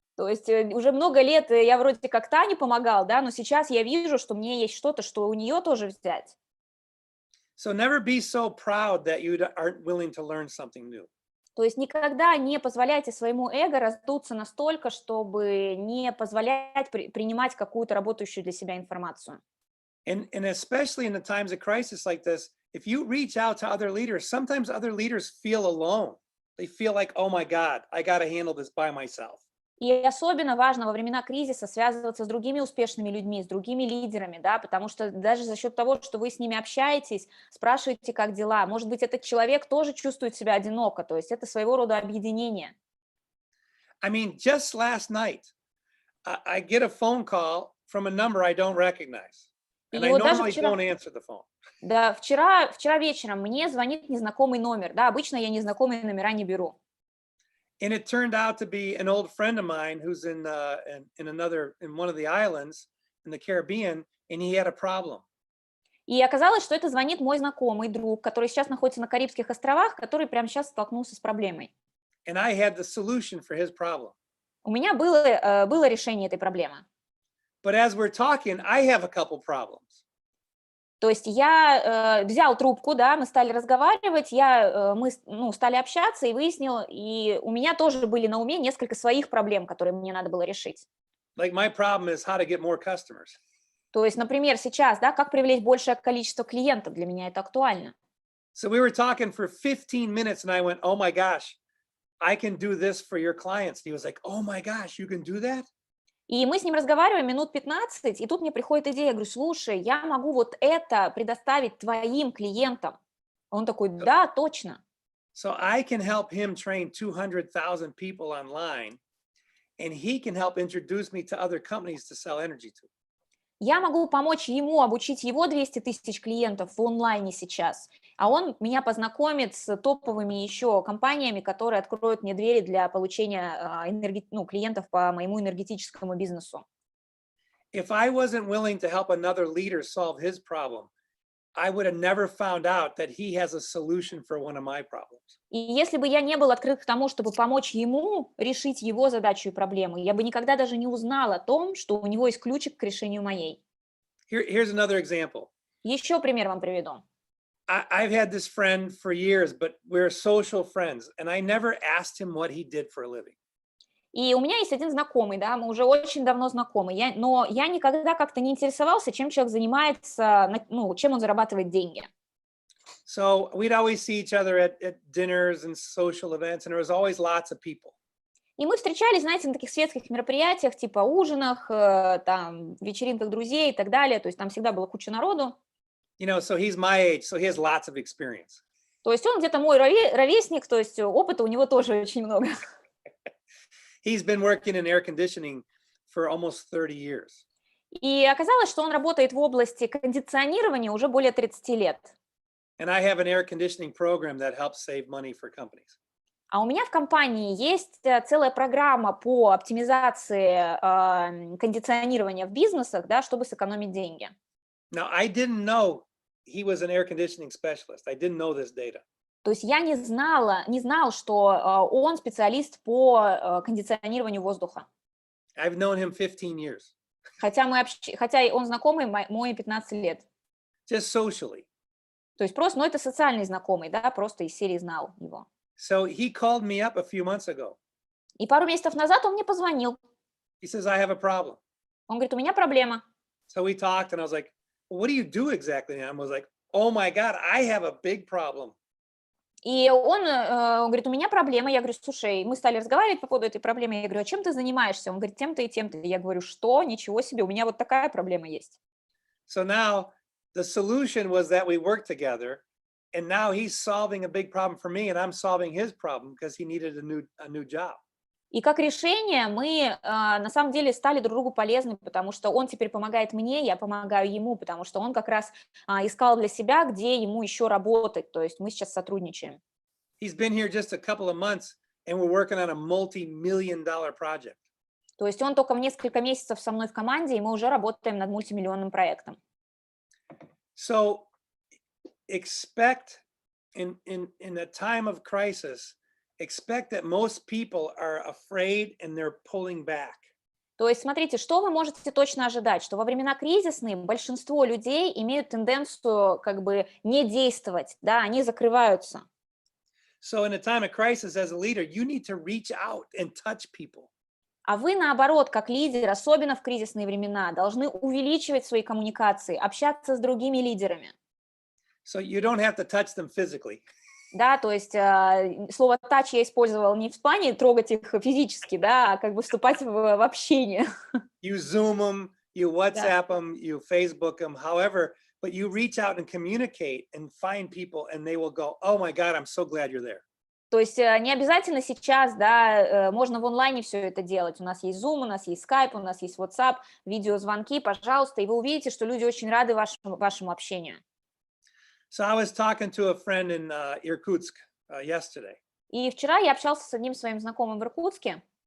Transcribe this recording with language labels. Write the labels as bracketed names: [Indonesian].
[Russian] То есть уже много лет я вроде как Тане помогал, да, но сейчас я вижу, что мне есть что-то, что у нее тоже взять. [English] So never be so proud that you aren't willing to learn something new. [Russian] То есть никогда не позволяйте своему эго раздуться настолько, чтобы не позволять принимать какую-то работающую для себя информацию. [English] And especially in the times of crisis like this, if you reach out to other leaders, sometimes other leaders feel alone. They feel like, oh my God, I got to handle this by myself. [Russian] И особенно важно во времена кризиса связываться с другими успешными людьми, с другими лидерами, да, потому что даже за счет того, что вы с ними общаетесь, спрашиваете, как дела, может быть, этот человек тоже чувствует себя одиноко, то есть это своего рода объединение. [English] I mean, just last night, I get a phone call from a number I don't recognize. And I [Russian] вот даже [English] normally [Russian] вчера, [English] don't answer the phone. [Russian] да, вчера вечером мне звонит незнакомый номер, да, обычно я незнакомые номера не беру. [English] And it turned out to be an old friend of mine who's in one of the islands in the Caribbean, and he had a problem. [Russian] И оказалось, что это звонит мой знакомый друг, который сейчас находится на Карибских островах, который прямо сейчас столкнулся с проблемой. [English] And I had the solution for his problem. [Russian] У меня было решение этой проблемы. [English] But as we're talking, I have a couple problems. [Russian] То есть я взял трубку, да, мы стали разговаривать, мы стали общаться и выяснил, и у меня тоже были на уме несколько своих проблем, которые мне надо было решить. [English] Like my problem is how to get more customers. [Russian] То есть, например, сейчас, да, как привлечь большее количество клиентов, для меня это актуально. [English] So we were talking for 15 minutes and I went, oh my gosh, I can do this for your clients. And he was like, oh my gosh, you can do that? [Russian] И мы с ним разговариваем минут 15, и тут мне приходит идея, я говорю, слушай, я могу вот это предоставить твоим клиентам. Он такой, да, точно. [English] So I can help him train 200,000 people online, and he can help introduce me to other companies to sell energy to. [Russian] Я могу помочь ему обучить его 200 тысяч клиентов в онлайне сейчас, а он меня познакомит с топовыми еще компаниями, которые откроют мне двери для получения клиентов по моему энергетическому бизнесу. [English] If I wasn't willing to help another leader solve his problem, I would have never found out that he has a solution for one of my problems. [Russian] И если бы я не был открыт к тому, чтобы помочь ему решить его задачу и проблему, я бы никогда даже не узнала о том, что у него есть ключик к решению моей. [English] Here's another example. [Russian] Еще пример вам приведу. [English] I've had this friend for years, but we're social friends, and I never asked him what he did for a living. [Russian] И у меня есть один знакомый, да, мы уже очень давно знакомы, но я никогда как-то не интересовался, чем человек занимается, чем он зарабатывает деньги. [English] So we'd always see each other at dinners and social events, and there was always lots of people. [Russian] И мы встречались, знаете, на таких светских мероприятиях, типа ужинах, там, вечеринках друзей и так далее. То есть там всегда была куча народу. [English] You know, so he's my age, so he has lots of experience. [Russian] То есть он где-то мой ровесник, то есть опыта у него тоже очень много. [English] He's been working in air conditioning for almost 30 years. [Russian] И оказалось, что он работает в области кондиционирования уже более 30 лет. [English] And I have an air conditioning program that helps save money for companies. [Russian] А у меня в компании есть целая программа по оптимизации кондиционирования в бизнесах, да, чтобы сэкономить деньги. [English] Now, I didn't know he was an air conditioning specialist. I didn't know this data. [Russian] То есть я не знал, что он специалист по кондиционированию воздуха. [English] I've known him 15 years, [Russian] Хотя он знакомый мой 15 лет. [English] just socially. [Russian] То есть просто, ну, это социальный знакомый, да, просто из серии знал его. [English] So he called me up a few months ago. [Russian] И пару месяцев назад он мне позвонил. [English] He says, I have a problem. [Russian] Он говорит, у меня проблема. [English] So we talked, and I was like, well, what do you do exactly? And I was like, oh my God, I have a big problem. [Russian] И он говорит, у меня проблема. Я говорю, слушай, мы стали разговаривать по поводу этой проблемы. Я говорю, а чем ты занимаешься? Он говорит, тем-то и тем-то. Я говорю, что? Ничего себе, у меня вот такая проблема есть. [English] So now the solution was that we worked together, and now he's solving a big problem for me, and I'm solving his problem because he needed a new job. [Russian] И как решение мы на самом деле стали друг другу полезны, потому что он теперь помогает мне, я помогаю ему, потому что он как раз искал для себя, где ему еще работать. То есть мы сейчас сотрудничаем. [English] He's been here just a couple of months, and we're working on a multi-million-dollar project. [Russian] То есть он только в несколько месяцев со мной в команде, и мы уже работаем над мультимиллионным проектом. [English] So expect in a time of crisis, expect that most people are afraid and they're pulling back. [Russian] То есть смотрите, что вы можете точно ожидать, что во времена кризисные большинство людей имеют тенденцию как бы не действовать, да, они закрываются. [English] So in a time of crisis, as a leader, you need to reach out and touch people. [Russian] А вы, наоборот, как лидер, особенно в кризисные времена, должны увеличивать свои коммуникации, общаться с другими лидерами. [English] So you don't have to touch them physically. [Russian] Да, то есть слово touch я использовала не в плане трогать их физически, да, а как бы вступать в общение. [English] You Zoom them, you WhatsApp them, you Facebook them, however, but you reach out and communicate and find people, and they will go, oh my God, I'm so glad you're there. [Russian] То есть не обязательно сейчас, да, можно в онлайне все это делать. У нас есть Zoom, у нас есть Skype, у нас есть WhatsApp, видеозвонки, пожалуйста, и вы увидите, что люди очень рады вашему общению. [English] So I was talking to a friend in Irkutsk yesterday, [Russian] И вчера я общался с одним своим знакомым в Иркутске.